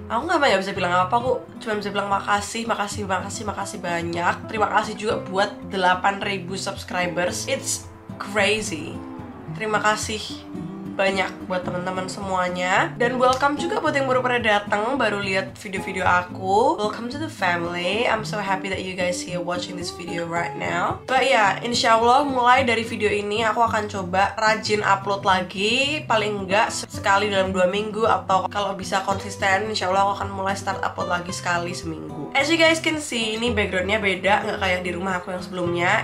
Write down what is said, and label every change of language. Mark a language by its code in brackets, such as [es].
[id] Aku nggak bisa bilang apa, aku cuma bisa bilang makasih banyak. Terima kasih juga buat 8.000 subscribers. [en] It's crazy. [id] Terima kasih banyak buat teman-teman semuanya, dan welcome juga buat yang baru pada datang, baru lihat video-video aku. [en] Welcome to the family. I'm so happy that you guys here watching this video right now. But yeah, [id] insyaallah mulai dari video ini aku akan coba rajin upload lagi, paling enggak sekali dalam 2 minggu, atau kalau bisa konsisten insyaallah aku akan mulai start upload lagi sekali seminggu. [en] As you guys can see, [id] ini backgroundnya beda, nggak kayak di rumah aku yang sebelumnya.